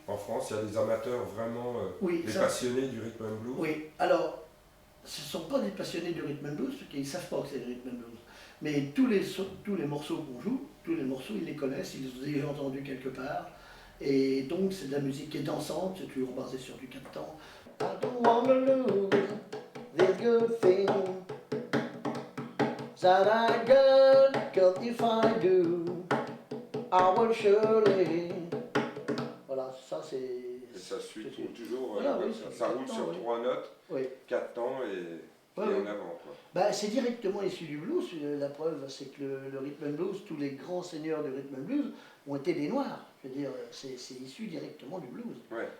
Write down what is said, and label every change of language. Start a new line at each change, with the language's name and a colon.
French: En France, il y a des amateurs vraiment, des passionnés du rhythm and blues. Oui, alors, ce ne sont pas des passionnés du rhythm and blues, parce qu'ils ne savent pas que c'est le rhythm and blues. Mais tous les morceaux qu'on joue, tous les morceaux, ils les connaissent, ils les ont déjà entendus quelque part. Et donc, c'est de la musique qui est dansante, c'est toujours basé sur du 4/temps.
English: I don't wanna lose this good thing that I got, 'cause if I do, I will surely.
French: Voilà, ça c'est. Et ça suit toujours, voilà, oui, ça roule sur 3 notes, 4 temps et en avant. Quoi. Bah, c'est directement issu du blues. La preuve, c'est que le rhythm and blues, tous les grands seigneurs du rhythm and blues ont été des noirs. Je veux dire, c'est issu directement du blues. Ouais.